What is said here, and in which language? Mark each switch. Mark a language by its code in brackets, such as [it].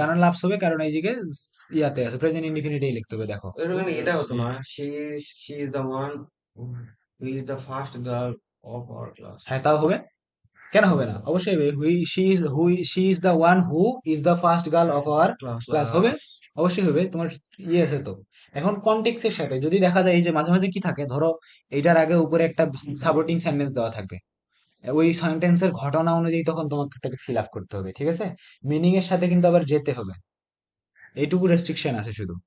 [bn] কারণ লাভস হবে, কারণ এই দিকে ইয়াতে আছে, প্রেজেন্ট ইনডিফিনিটেই লিখতে হবে, দেখো। এরকম এটা হতো [en] She [bn] না, [en] she is the one who is the first girl of our class. [bn] হ্যাঁ তাও হবে, কেন হবে না, অবশ্যই হবে, [en] she is the one who is the first girl of our class, [bn] হবে, অবশ্যই হবে, তোমার ইয়ে আছে তো। এখন কনটেক্সের সাথে যদি দেখা যায়, এই যে মাঝে মাঝে কি থাকে, ধরো এইটার আগে উপরে একটা সাপোর্টিং সেন্টেন্স দেওয়া থাকবে, ওই সেন্টেন্সের ঘটনা অনুযায়ী তখন তোমাকে এটাকে ফিল আপ করতে হবে, ঠিক আছে, মিনিং এর সাথে কিন্তু আবার যেতে হবে, এইটুকু রেস্ট্রিকশন আছে শুধু।